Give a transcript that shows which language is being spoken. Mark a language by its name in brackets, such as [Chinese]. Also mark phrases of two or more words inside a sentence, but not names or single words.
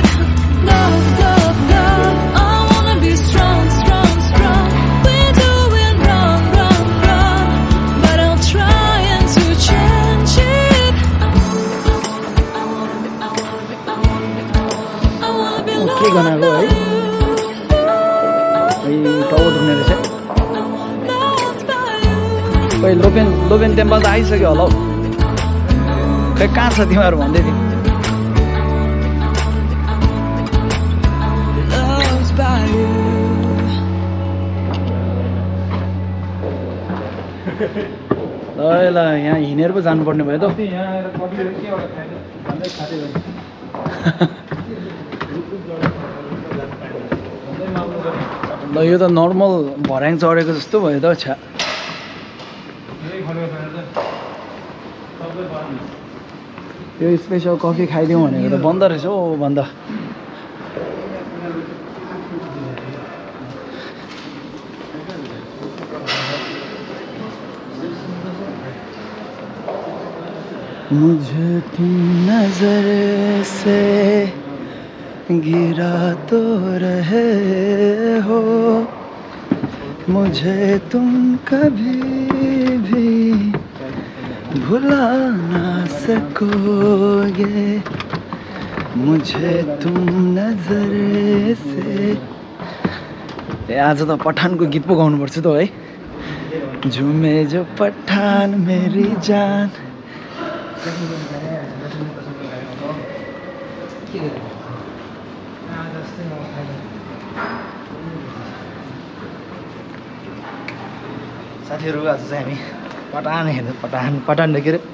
[English] Love, love, love. I wanna be strong, strong, strong. We're doing wrong, wrong, wrong, but I'll try and to change it. I wanna be loved [Nepali] के गर्नु है [English] by you. [Nepali] टाउको दुख्ने रहेछ [English] Loved by you. [Nepali] खै लोपेन टेम्पल त आइसक्यो होला हौ खै कहाँ छ तिमीहरू भन्दै थिएँ [English] Loved by you. [Nepali] ल यहाँ हिँडेर पो जानुपर्ने भयो त ल यो त नर्मल भर्याङ चढेको जस्तो भयो त छ्या यो [English] special coffee [Nepali] खाइदिउँ भनेको त बन्द रहेछ हौ बन्द [Hindi] मुझे तुम नजर से गिरा तो रहे हो मुझे तुम कभी भी भुला ना सकोगे मुझे तुम नजर से [Nepali] आज त पठानको गीत पो गाउनुपर्छ त है [Hindi] झुमे जो पठान मेरी जान [Nepali] साथीहरू आज चाहिँ हामी पठान हेर्नु पठान के अरे